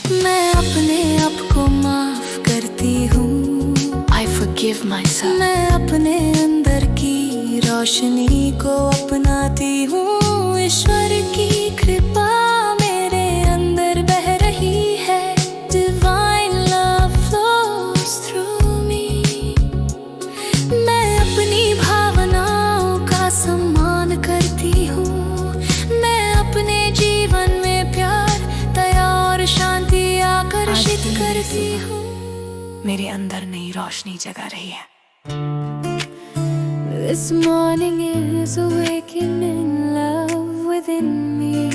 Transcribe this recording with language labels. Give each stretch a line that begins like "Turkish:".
Hindi: मैं अपने आप को माफ करती हूँ।
English: I forgive myself।
Hindi: मैं अपने अंदर की रोशनी को अपनाती हूँ। ईश्वर की कृपा मेरे अंदर बह रही है।
English: Divine love flows through me।
Hindi: मैं अपनी भावनाओं का सम्मान करती हूँ। मैं अपने जीवन में प्यार, दया और शांति आकर्षित करती हूँ। मेरे अंदर नई रोशनी जगा रही है।
English: This morning is awakening love within me.